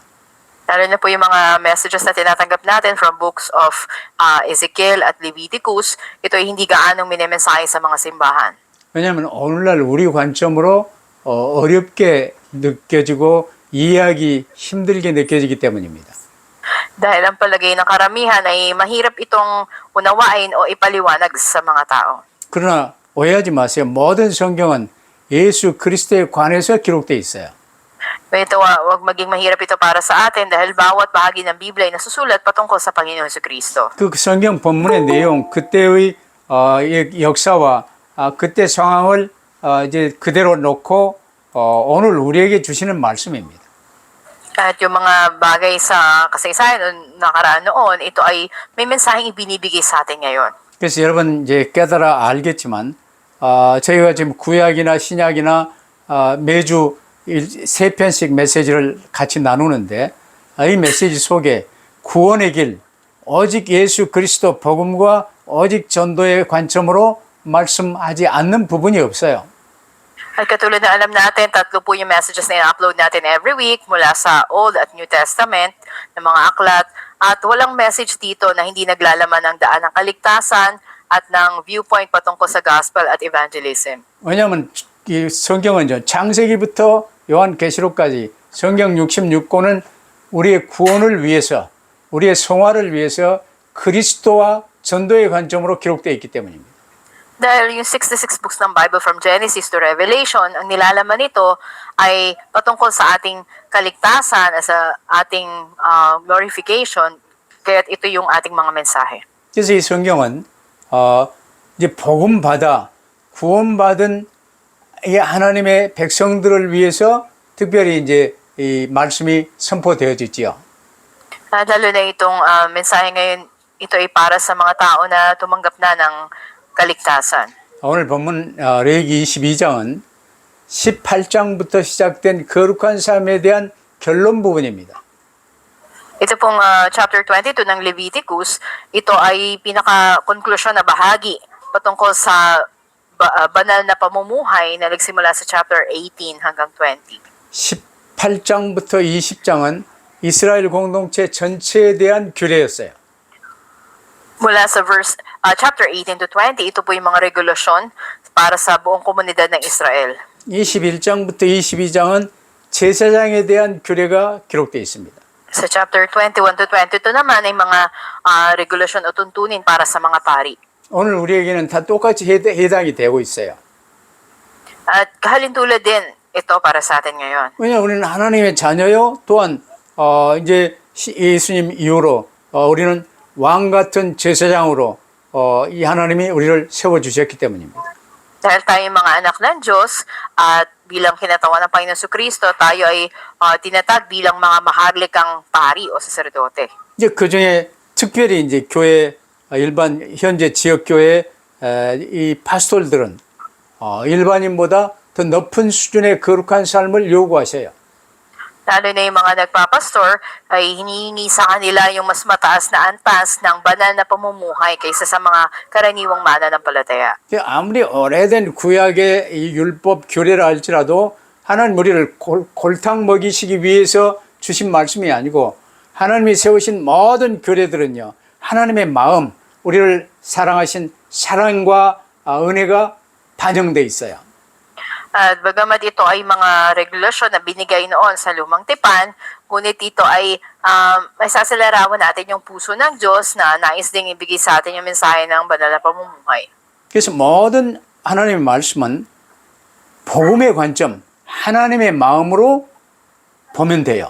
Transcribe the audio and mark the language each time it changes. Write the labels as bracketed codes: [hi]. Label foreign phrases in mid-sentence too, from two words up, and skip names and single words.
[tl] Lalo na po yung mga messages na tinatanggap natin [en] from books of Ezekiel [tl] at Leviticus, ito ay hindi gaanong minemensahe sa mga simbahan. [ko] 왜냐하면 오늘날 우리 관점으로 어렵게 느껴지고 이해하기 힘들게 느껴지기 때문입니다. [tl] Dahil ang palagay ng karamihan ay mahirap itong unawain o ipaliwanag sa mga tao. [ko] 그러나 오해하지 마세요. 모든 성경은 예수 그리스도에 관해서 기록되어 있어요. [tl] Ito, wag maging mahirap ito para sa atin dahil bawat bahagi ng Biblia ay nasusulat patungkol sa Panginoon Jesucristo. [ko] 그 성경 본문의 내용, 그때의 역사와 그때 상황을 이제 그대로 놓고 오늘 우리에게 주시는 말씀입니다. [tl] At yung mga bagay sa kasaysayan o nakaraan noon, ito ay may mensaheng ibinibigay sa atin ngayon. [ko] 그래서 여러분 이제 깨달아 알겠지만 저희가 지금 구약이나 신약이나 매주 세 편씩 메시지를 같이 나누는데 이 메시지 속에 구원의 길, 오직 예수 그리스도 복음과 오직 전도의 관점으로 말씀하지 않는 부분이 없어요. [tl] At katulad na alam natin, tatlo po yung messages na i-upload natin [en] every week [tl] mula sa Old at [en] New Testament [tl] ng mga aklat. At walang message dito na hindi naglalaman ng daan ng kaligtasan at ng viewpoint patungkol sa gospel at evangelism. [ko] 왜냐하면 이 성경은 창세기부터 요한계시록까지 성경 66권은 우리의 구원을 위해서, 우리의 성화를 위해서 그리스도와 전도의 관점으로 기록되어 있기 때문입니다. [tl] Dahil yung 66 books ng [en] Bible from Genesis to Revelation, [tl] ang nilalaman nito ay patungkol sa ating kaligtasan, sa ating glorification Kaya't ito yung ating mga mensahe. [ko] 그래서 이 성경은 이제 복음 받아 구원받은 이 하나님의 백성들을 위해서 특별히 이제 이 말씀이 선포되어지지요. [tl] Lalo na itong mensahe ngayon, ito ay para sa mga tao na tumanggap na ng kaligtasan. [ko] 오늘 본문 레위기 22장은 18장부터 시작된 거룩한 삶에 대한 결론 부분입니다. [tl] Ito pong chapter 22 ng Leviticus, ito ay pinaka-konklusyon na bahagi patungkol sa banal na pamumuhay na nagsimula sa chapter 18 hanggang 20. [ko] 18장부터 20장은 이스라엘 공동체 전체에 대한 규례였어요. [tl] Mula sa [en] chapter 18 to 20, [tl] ito po yung mga regulasyon para sa buong komunidad ng Israel. [ko] 21장부터 22장은 제사장에 대한 규례가 기록되어 있습니다. [tl] Sa [en] chapter 21 to 22 [tl] naman ay mga regulasyon o tuntunin para sa mga pari. [ko] 오늘 우리에게는 다 똑같이 해당이 되고 있어요. [tl] At kahalintulad din ito para sa atin ngayon. [ko] 왜냐 우리는 하나님의 자녀요. 또한 이제 예수님 이후로 우리는 왕 같은 제사장으로 이 하나님이 우리를 세워 주셨기 때문입니다. [tl] Dahil tayo mga anak ng Diyos at bilang kinatawan ng Panginoon Kristo, tayo ay tinatag bilang mga maharlikang pari o saserdote. [ko] 이제 그 중에 특별히 이제 교회 일반 현재 지역 교회 이 파스톨들은 일반인보다 더 높은 수준의 거룩한 삶을 요구하셔요. Lalo na yung mga nagpapastor ay hinihingi sa kanila yung mas mataas na antas ng banal na pamumuhay kaysa sa mga karaniwang mananampalataya. 아무리 오래된 구약의 이 율법 규례를 할지라도 하나님 우리를 골탕 먹이시기 위해서 주신 말씀이 아니고 하나님이 세우신 모든 규례들은요. 하나님의 마음, 우리를 사랑하신 사랑과 은혜가 반영돼 있어요. [tl] At bagamat ito ay mga regulasyon na binigay noon sa lumang tipan, ngunit ito ay sasalarawan natin yung puso ng Diyos na nais ding ibigay sa atin yung mensahe ng banal na pamumuhay. [ko] 그래서 모든 하나님의 말씀은 복음의 관점, 하나님의 마음으로 보면 돼요.